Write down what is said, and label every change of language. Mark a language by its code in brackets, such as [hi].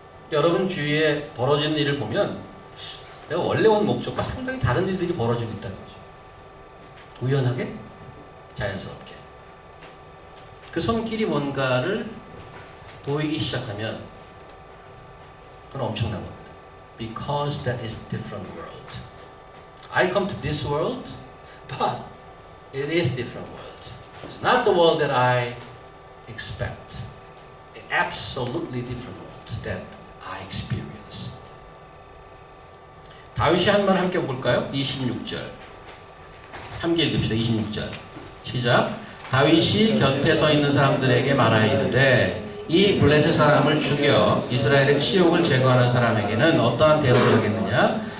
[ko] 여러분 주위에 벌어지는 일을 보면 내가 원래 온 목적과 상당히 다른 일들이 벌어지고 있다는 거죠. 우연하게, 자연스럽게. 그 손길이 뭔가를 보이기 시작하면 그건 엄청난 겁니다. [en] Because that is different world. I come to this world, but it is different world. It's not the world that I expect. Absolutely different world that I experience. [ko] 다윗이 한 말 함께 볼까요? 26절. 함께 읽읍시다. 26절. 시작. 다윗이 곁에 서 있는 사람들에게 말하이르되 이 블레셋 사람을 죽여 이스라엘의 치욕을 제거하는 사람에게는 어떠한 대우를 하겠느냐?